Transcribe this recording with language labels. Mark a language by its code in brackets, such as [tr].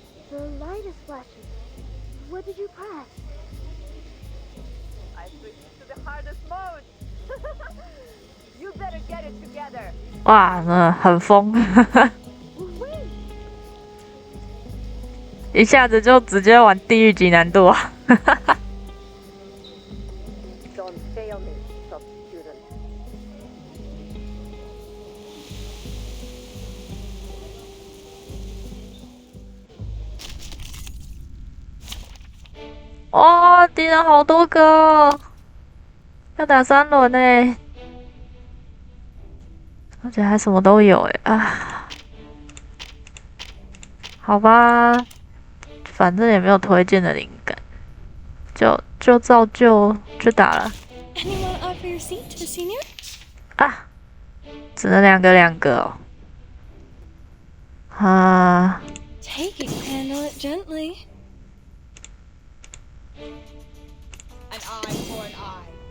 [en] The light is flashing. What did you press? I switched to the hardest mode. You better get it together. [zh] 哇，很疯，一下子就直接玩地狱级难度啊！ [en] Don't fail me, sub student. [zh] 哦，敌人好多个哦，要打3轮呢，而且还什么都有哎啊！好吧，反正也没有推荐的灵感，就照旧就打了。 [en] Anyone offer your seat to the senior? [zh] 啊，只能两个哦。啊。 [en] Take it, handle it gently. An eye for an eye.